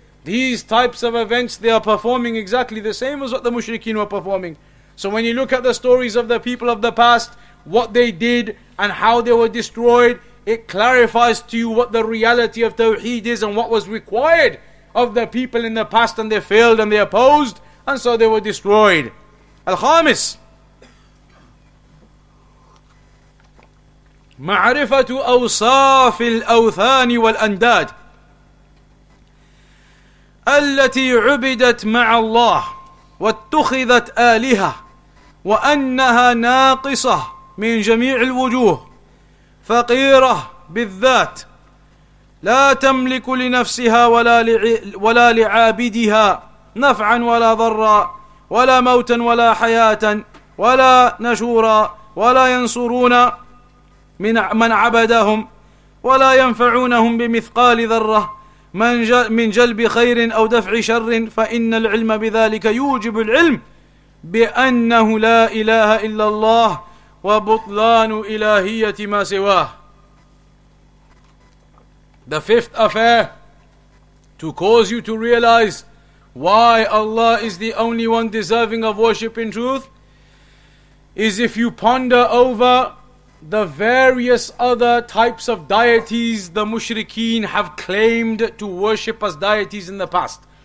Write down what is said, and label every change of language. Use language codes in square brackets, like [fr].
[en] These types of events, they are performing exactly the same as what the mushrikeen were performing. So when you look at the stories of the people of the past, what they did and how they were destroyed, it clarifies to you what the reality of Tawheed is and what was required of the people in the past, and they failed and they opposed, and so they were destroyed. [ar] Al-Khamis, معرفة أوصاف الأوثان والأنداد التي عبدت مع الله واتخذت آلهة وأنها ناقصة من جميع الوجوه فقيرة بالذات لا تملك لنفسها ولا لعابدها نفعا ولا ضرا ولا موتا ولا حياة ولا نشورا ولا ينصرون من عبدهم ولا ينفعونهم بمثقال ذرة من جلب خير أو دفع شر فإن العلم بذلك يوجب العلم بأنه لا إله إلا الله وبطلان إلهية ما سواه. [en] The fifth affair to cause you to realize why Allah is the only one deserving of worship in truth is if you ponder over the various other types of deities the mushrikeen have claimed to worship as deities in the past.